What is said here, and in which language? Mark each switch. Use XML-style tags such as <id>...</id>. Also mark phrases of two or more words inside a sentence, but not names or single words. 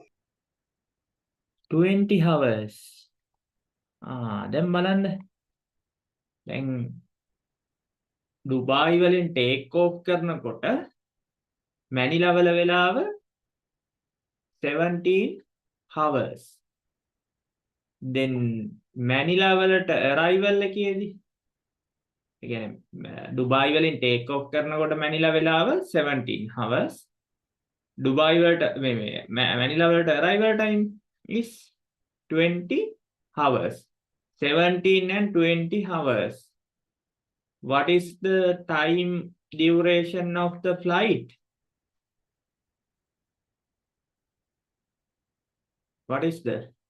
<si>20 hours. දැන් බලන්න. දැන් ඩුබායි වලින්</si> <en>take off</en> <si>කරනකොට මැනිලා වල වෙලාව 17 hours. Then Manila වලට arrival එකේදී ඒ කියන්නේ ඩුබායි වලින්</si> <en>take off</en> <si>කරනකොට මැනිලා වෙලාව 17 hours. ඩුබායි වලට මැනිලා වලට</si> <en>arrival time is 20 hours. 17 and 20 hours. What is the time duration of the flight? What is that?</en>